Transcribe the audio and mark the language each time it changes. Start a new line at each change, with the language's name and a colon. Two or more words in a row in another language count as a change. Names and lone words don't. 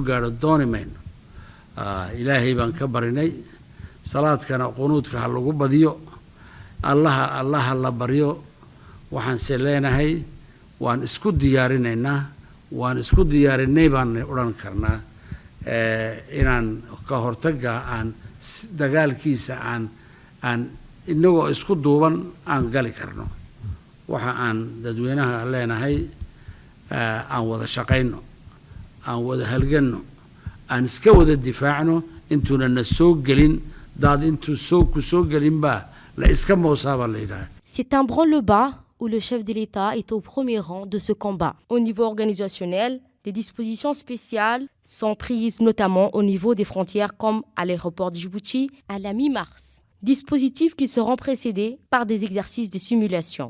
Somali: gaadho dooni mayno ilaahay baan ka barinay salaadkana qunuudka ha lagu badiyo allaha la baryo waxaan se leenahay waan isku diyaarinaynaa waan isku diyaarinay baan odhan karnaa inaan ka hortagga aan dagaalkiisa aan inagoo isku duuban aan gali karno waxa aan dadweynaha leenahay aan wada shaqayno aan wada halganno aan iska wada difaacno intuuna na soo gelin daad intuu ku soo gelin baa la iska moosaa baa la yidhaha.
French: C'est un branle-bas où le chef de l'État est au premier rang de ce combat. Au niveau organisationnel, des dispositions spéciales sont prises notamment au niveau des frontières comme à l'aéroport de Djibouti à la mi-mars. Dispositifs qui seront précédés par des exercices de simulation.